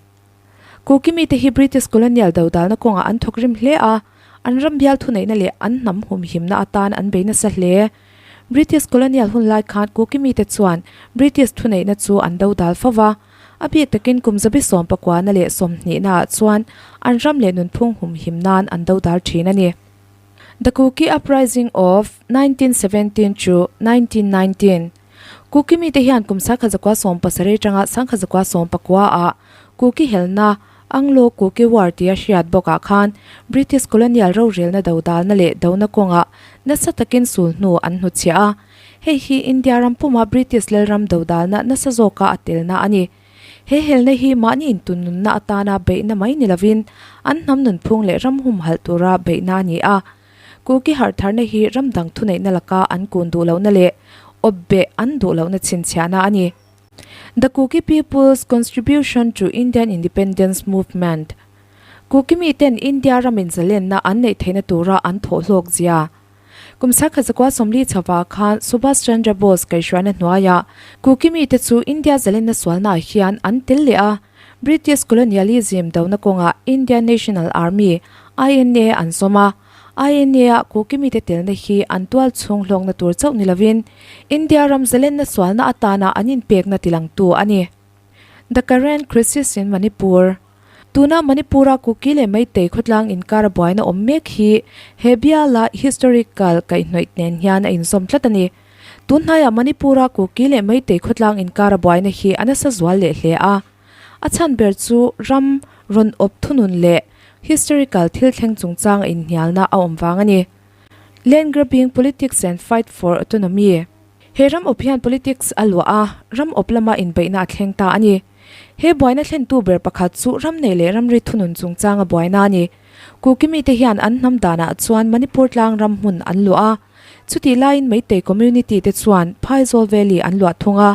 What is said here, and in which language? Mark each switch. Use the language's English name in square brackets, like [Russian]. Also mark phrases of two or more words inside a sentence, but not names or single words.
[Mizo] Kuki mi te hi British Colonial daudal na konga an thokrim hle a an rambial thunei na le an nam hum him na atan an beina sa hle. British Colonial hun lai khan Kuki mi te chuan British thunei na chu an daudal fawa abi takin kumzabi som pakwa na le som ni na chuan an ram le nun phung hum him nan an daudal thina ni. [English] The Kuki Uprising of 1917 to 1919. [Mizo] Kuki mi te hian kumsa khazakwa som pasare tanga sang khazakwa som pakwa a Kuki helna Anglo Kuki war tia hriat boka khan British Colonial ro rel na daudal na le dauna konga nasa takin sul nu an hu chia he hi India ram puma British lel ram daudal na nasa zoka atel na ani he helna hi mani intun nun na atana be na mai nilavin an nam nun phung le ram hum hal tura be na ni a Kuki har thar na hi ram dang thunei na laka an kun du lo na le obbe an du lo na chin chana ani. [English] The Kuki people's contribution to Indian independence movement. [Mizo] Kuki mi ten India ramin zalen na an nei theina tura an tholok zia. Kumsa khazakwa somli chawa khan Subhash Chandra Bose kai shwana hnuaya Kuki mi te chu India zalen na swalna hian an tel le a [English] British colonialism [Mizo] dauna konga Indian National Army INA an soma INA Kuki mi te tel na hi an twal chung hlong na tur chau nilavin India ram zalen na swalna atana anin pek na tilang tu ani. [English] The current crisis in Manipur. [Mizo] Tuna Manipurah Kuki le mai te khutlang in karaboy na ommek hi hebia la historical kai noit nen hian a in som tlatani. Tunhaya Manipurah Kuki le mai te khutlang in karaboy na hi anasa zwal le hle a. Achan ber chu ram ron op thunun le historical thil thleng chungchang in hialna a omwangani. [English] Land grabbing politics and fight for autonomy. [Mizo] He ram opian politics alwa a ram oplama in beina thleng ta ani. He boina thlen tu ber pakhat chu ram nei le ram ri thunun chungchang a boina ni. Kuki mi te hian an nam dana chuan Manipur tlang ram hun an lu a. Chuti line mai te community te chuan Phaizol Valley an lu thunga.